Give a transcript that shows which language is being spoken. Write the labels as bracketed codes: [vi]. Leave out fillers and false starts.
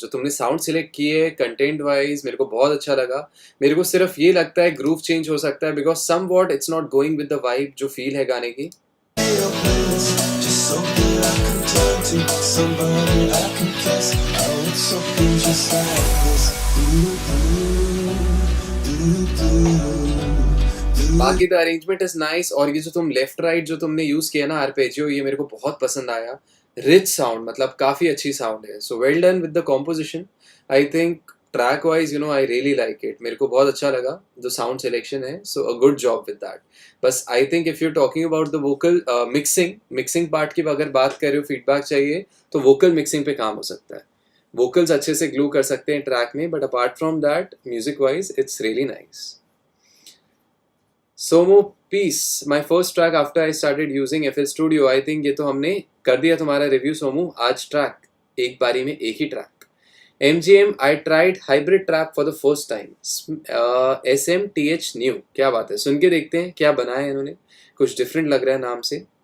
[hi] जो तुमने sound select किए कंटेंट वाइज मेरे को बहुत अच्छा लगा. मेरे को सिर्फ ये लगता है ग्रूव चेंज हो सकता है because [en] somewhat it's not going with the vibe, [hi] जो फील है गाने की. [en] just something I can turn to, somebody I can kiss. I want something just like this. [hi] बाकी [en] The arrangement is nice. [hi] और ये जो तुम लेफ्ट राइट जो तुमने यूज किया ना आर्पेजियो, ये मेरे को बहुत पसंद आया. [en] rich sound, [hi] मतलब काफी अच्छी साउंड है. [en] So well done with the composition. I think track wise I really like it. [hi] मेरे को बहुत अच्छा लगा जो साउंड सिलेक्शन है. [en] So a good job with that. बस I think if you talking about the vocal mixing part [hi] की अगर बात कर रहे हो, फीडबैक चाहिए तो वोकल मिक्सिंग पे काम हो सकता है. वोकल्स अच्छे से ग्लू कर सकते हैं ट्रैक में, [en] But apart from that music wise it's really nice. सोमो piece, my first track after I started using FL Studio. [hi] I think ये तो हमने कर दिया तुम्हारा रिव्यू सोमू. आज ट्रैक एक बारी में एक ही track. [en] MGM, I tried hybrid trap for the first time. [hi] SMTH new. क्या बात है. सुन के देखते हैं क्या बनाया है इन्होंने. कुछ डिफरेंट लग रहा है नाम से.